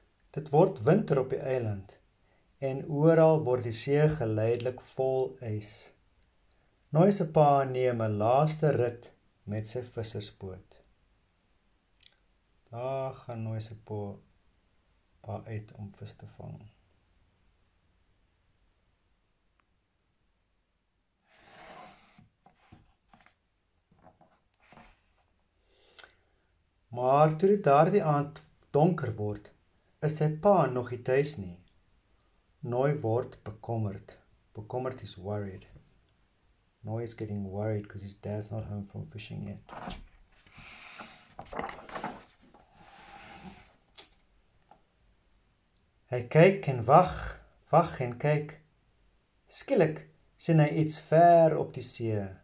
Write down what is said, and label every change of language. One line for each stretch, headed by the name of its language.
Afrikaans: Dit word winter op die eiland en oral word die see geleidelik vol ys. Nooi se pa neem 'n laaste rit met sy vissersboot. Daar gaan Nooi se pa uit om vis te vang. Maar toe dit daardie aand donker word, is sy pa nog nie tuis nie. Nooi word bekommerd. Bekommerd is worried.
English: Nooi is getting worried because his dad's not home from fishing yet.
Afrikaans: Hy kyk en wag en kyk. Skielik sien hy iets ver op die see.